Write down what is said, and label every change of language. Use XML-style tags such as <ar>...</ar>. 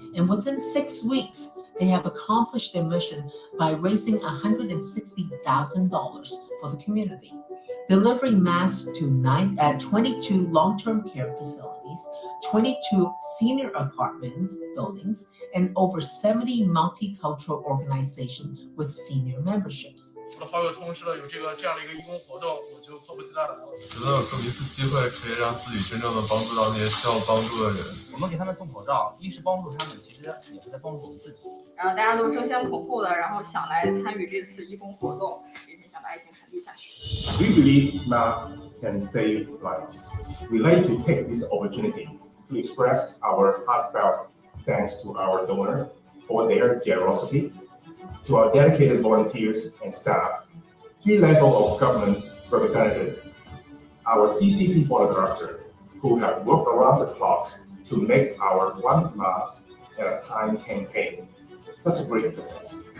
<en>And within 6 weeks, they have accomplished their mission by raising $160,000 for the community, delivering masks to 22 long-term care facilities, 22 senior apartment buildings, and over 70 multicultural organizations with senior memberships.</en> <zh>我的好友通知了有这样的一个义工活动，我就迫不及待来了。觉得有这么一次机会，可以让自己真正的帮助到那些需要帮助的人。我们给他们送口罩，一是帮助他们，其实也是在帮助我们自己。然后大家都争先恐后的，然后想来参与这次义工活动，并且想把爱心传递下去。</zh> <en>We believe masks can save lives. We like to take this opportunity to express our heartfelt thanks to our donor for their generosity, to our dedicated volunteers and staff, 3 levels of government representatives, our CCC board of directors, who have worked around the clock to make our One Mask at a Time campaign such a great success.</en>